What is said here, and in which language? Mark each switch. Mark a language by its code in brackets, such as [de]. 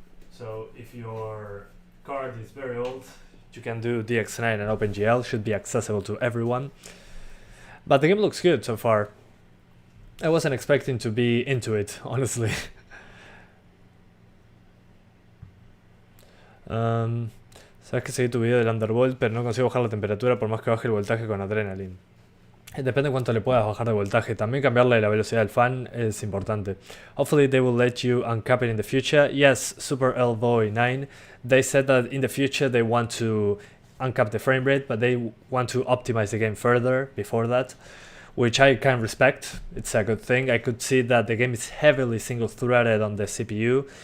[en] So if your card is very old, you can do DX9 and OpenGL, should be accessible to everyone. But the game looks good so far. I wasn't expecting to be into it, honestly. [es] Sabes que seguí tu video del Underworld, pero no consigo bajar la temperatura por más que baje el voltaje con Adrenaline. Depende cuánto le puedas bajar de voltaje. También cambiarle la velocidad del fan es importante. [en] Hopefully they will let you uncap it in the future. Yes, Super Elvoy 9. They said that in the future they want to uncap the frame rate, but they want to optimize the game further before that, which I can respect. It's a good thing. I could see that the game is heavily single-threaded on the CPU.